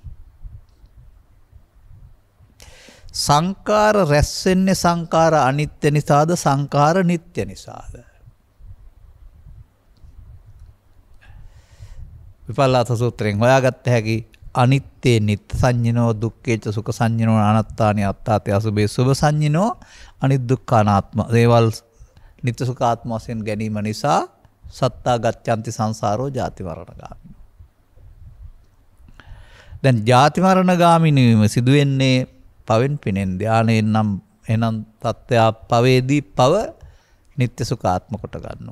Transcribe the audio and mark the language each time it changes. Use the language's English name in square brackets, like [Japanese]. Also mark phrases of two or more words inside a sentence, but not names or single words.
[Sinhala] සංකාර රැස් වෙන්නේ සංකාර අනිත්‍ය නිසාද සංකාර නිට්ටය නිසාද? විපල්ලාස සූත්‍රයෙන් හොයාගත්ත හැකි [Pali] අනිත්‍ය නිත්‍ය සංඤිනෝ දුක්ඛේච සුඛ සංඤිනෝ අනාත්තානි අත්තාති අසුභේ සුභ සංඤිනෝ අනිත් දුක්ඛ අනාත්ම. [Sinhala] දේවල් නිත්‍ය සුඛ ආත්ම වශයෙන් ගැනීම නිසා [Pali] සත්තා ගච්ඡanti සංසාරෝ ජාති මරණ ගාමිනෝ. [Sinhala] දැන් ජාති මරණ ගාමිනීම සිදු වෙන්නේ පවෙන් පිනෙන් ධානයෙන් නම් එනම් තත්ත්වය පවේදී පව නිත්‍ය සුඛාත්ම කොට ගන්නවා.